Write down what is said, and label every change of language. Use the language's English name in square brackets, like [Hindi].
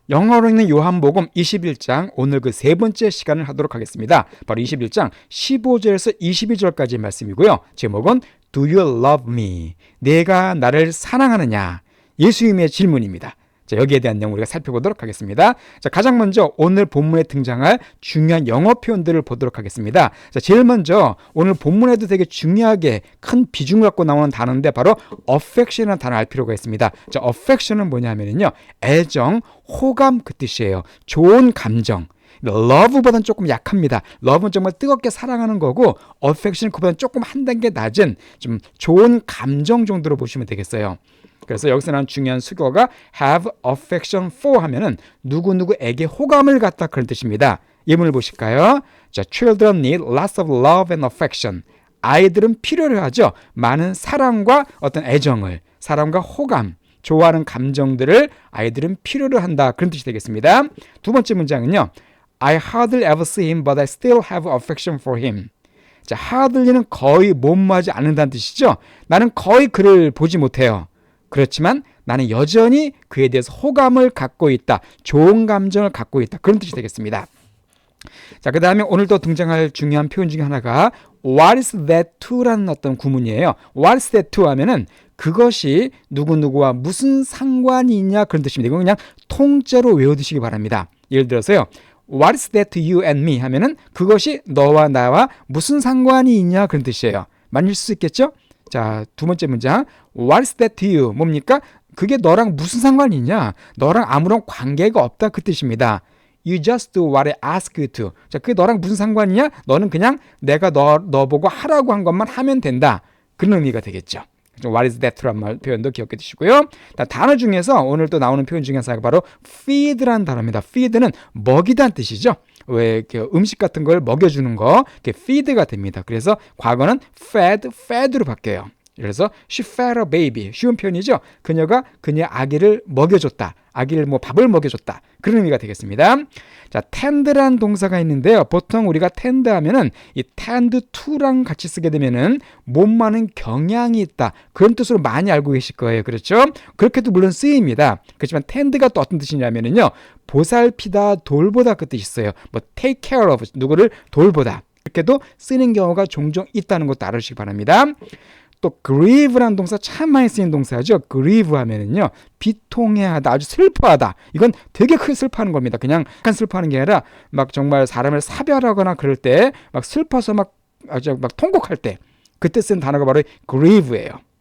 [Korean] 영어로 읽는 요한복음 21장 오늘 그 세 번째 시간을 하도록 하겠습니다. 바로 21장 15절에서 22절까지 말씀이고요. 제목은 [English] Do you love me? [Korean] 내가 나를 사랑하느냐? 예수님의 질문입니다. 자, 여기에 대한 내용 우리가 살펴보도록 하겠습니다. 자, 가장 먼저 오늘 본문에 등장할 중요한 영어 표현들을 보도록 하겠습니다. 자, 제일 먼저 오늘 본문에도 되게 중요하게 큰 비중을 갖고 나오는 단어인데 바로 affection이라는 단어를 알 필요가 있습니다. 자, affection은 뭐냐면요, 애정, 호감 그 뜻이에요. 좋은 감정. love보다는 조금 약합니다. love는 정말 뜨겁게 사랑하는 거고 affection 그보다는 조금 한 단계 낮은 좀 좋은 감정 정도로 보시면 되겠어요. 그래서 여기서 나온 중요한 수거가 [English] have affection for [Korean] 하면은 누구누구에게 호감을 갖다 그런 뜻입니다. 예문을 보실까요? [English] 자, children need lots of love and affection. [Korean] 아이들은 필요로 하죠. 많은 사랑과 어떤 애정을, 사랑과 호감, 좋아하는 감정들을 아이들은 필요로 한다. 그런 뜻이 되겠습니다. 두 번째 문장은요. [English] I hardly ever see him, but I still have affection for him. [Korean] 자, hardly는 거의 못마지 않는다는 뜻이죠. 나는 거의 그를 보지 못해요. 그렇지만 나는 여전히 그에 대해서 호감을 갖고 있다. 좋은 감정을 갖고 있다. 그런 뜻이 되겠습니다. 자, 그 다음에 오늘 또 등장할 중요한 표현 중에 하나가 [English] What is that to [Korean] 라는 어떤 구문이에요. [English] What is that to [Korean] 하면은 그것이 누구누구와 무슨 상관이 있냐 그런 뜻입니다. 이건 그냥 통째로 외워두시기 바랍니다. 예를 들어서요. [English] What is that to you and me [Korean] 하면은 그것이 너와 나와 무슨 상관이 있냐 그런 뜻이에요. 맞을 수 있겠죠? 자, 두 번째 문장 [English] What is that to you? [Korean] 뭡니까? 그게 너랑 무슨 상관이 있냐? 너랑 아무런 관계가 없다 그 뜻입니다. [English] You just do what I ask you to. [Korean] 자, 그게 너랑 무슨 상관이냐? 너는 그냥 내가 너 보고 하라고 한 것만 하면 된다. 그런 의미가 되겠죠. [English] What is that to [Korean] 라는 표현도 기억해 두시고요. 단어 중에서 오늘 또 나오는 표현 중에 하나가 바로 feed라는 단어입니다. feed는 먹이다는 뜻이죠. 왜 음식 같은 걸 먹여주는 거, 그게 feed가 됩니다. 그래서 과거는 fed로 바뀌어요. 그래서 [English] she fed a baby. [Korean] 쉬운 표현이죠. 그녀가 그녀의 아기를 먹여줬다. 아기를 밥을 먹여줬다. 그런 의미가 되겠습니다. 자, tend라는 동사가 있는데요. 보통 우리가 tend 하면은 이 tend to랑 같이 쓰게 되면은 몸 많은 경향이 있다. 그런 뜻으로 많이 알고 계실 거예요. 그렇죠? 그렇게도 물론 쓰입니다. 그렇지만 tend가 또 어떤 뜻이냐면은요. 보살피다, 돌보다 그 뜻이 있어요. [English] take care of, [Korean] 누구를 돌보다. 이렇게도 쓰는 경우가 종종 있다는 것도 알아주시기 바랍니다. 또 grieve라는 동사 참 많이 쓰이는 동사죠. grieve 하면은요, 비통해하다, 아주 슬퍼하다. 이건 되게 크게 슬퍼하는 겁니다. 그냥 약간 슬퍼하는 게 아니라 막 정말 사람을 사별하거나 그럴 때 막 슬퍼서 아주 통곡할 때 그때 쓴 단어가 바로 grieve예요.